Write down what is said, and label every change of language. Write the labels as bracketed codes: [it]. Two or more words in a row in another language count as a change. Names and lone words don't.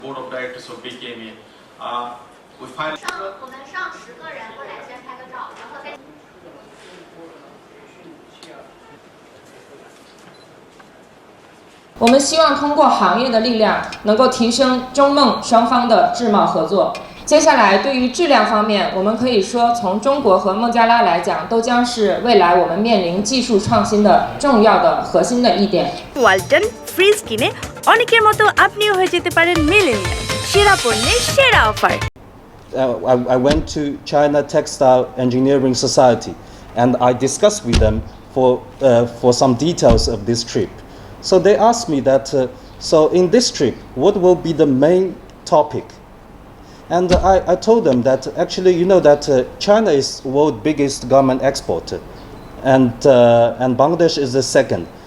[en] Board of directors of BKMA. We find [zh] 我们上10个人过来先拍个照，然后再。我们希望通过行业的力量，能够提升中孟双方的智贸合作。接下来，对于质量方面，我们可以说，从中国和孟加拉来讲，都将是未来我们面临技术创新的重要的核心的一点。 [bn] ওয়ালটন ফ্রিজ কিনে অনেকের মতো আপনিও হয়ে যেতে পারেন মিলেনিয়াল সেরা পণ্যের সেরা অফার। [en] I went to China Textile Engineering Society and I discussed with them for some details of this trip. So they asked me that, so in this trip, what will be the main topic? And I told them that actually, you know that China is the world's biggest garment exporter, and Bangladesh is the second.